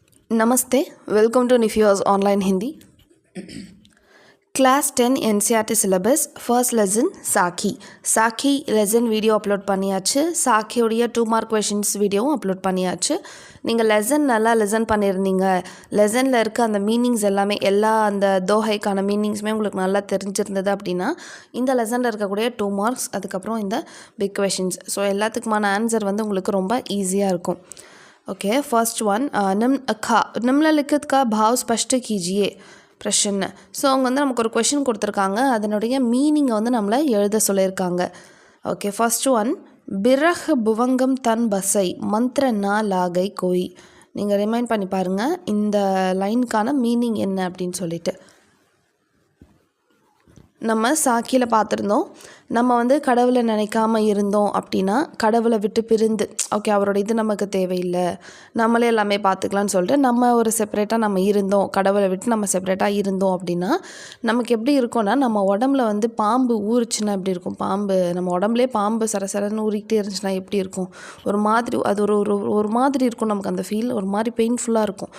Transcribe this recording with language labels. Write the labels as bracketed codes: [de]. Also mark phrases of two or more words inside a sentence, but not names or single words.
[en] Namaste, welcome to Nifyos Online Hindi. Class 10 NCERT syllabus, first lesson Saki. Saki lesson video upload [ta] பண்ணியாச்சு. சாக்கியோடைய [en] 2 mark questions [ta] வீடியோவும் அப்லோட் பண்ணியாச்சு. நீங்கள் லெசன் நல்லா லெசன் பண்ணியிருந்தீங்க, லெசனில் இருக்க அந்த மீனிங்ஸ் எல்லாமே எல்லா அந்த தோஹைக்கான மீனிங்ஸுமே உங்களுக்கு நல்லா தெரிஞ்சிருந்தது அப்படின்னா இந்த லெசனில் இருக்கக்கூடிய 2 marks அதுக்கப்புறம் இந்த [en] big questions so [ta] எல்லாத்துக்குமான ஆன்சர் வந்து உங்களுக்கு ரொம்ப ஈஸியாக இருக்கும். [en] OK first one [hi] निम्नलिखित का भाव स्पष्ट कीजिए प्रश्न [ta] ஸோ அவங்க வந்து நமக்கு ஒரு கொஷின் கொடுத்துருக்காங்க, அதனுடைய மீனிங்கை வந்து நம்மளை எழுத சொல்லியிருக்காங்க. [en] OK first one [hi] बिरह भुवंगम तन बसै मंत्र न लागै कोइ. [ta] நீங்கள் ரிமைண்ட் பண்ணி பாருங்கள் இந்த லைனுக்கான மீனிங் என்ன அப்படின்னு சொல்லிட்டு. நம்ம சாக்கியில் பார்த்துருந்தோம், நம்ம வந்து கடவுளை நினைக்காம இருந்தோம் அப்படின்னா கடவுளை விட்டு பிரிந்து ஓகே அவரோட இது நமக்கு தேவையில்லை, நம்மளே எல்லாமே பார்த்துக்கலான்னு சொல்லிட்டு நம்ம ஒரு செப்பரேட்டாக நம்ம இருந்தோம், கடவுளை விட்டு நம்ம செப்பரேட்டாக இருந்தோம் அப்படின்னா நமக்கு எப்படி இருக்கும்னா நம்ம உடம்புல வந்து பாம்பு ஊறிச்சுன்னா எப்படி இருக்கும், பாம்பு நம்ம உடம்புலே பாம்பு சரசரன்னு ஊறிக்கிட்டே இருந்துச்சுன்னா எப்படி இருக்கும், ஒரு மாதிரி அது ஒரு மாதிரி இருக்கும், நமக்கு அந்த ஃபீல் ஒரு மாதிரி பெயின்ஃபுல்லாக இருக்கும்.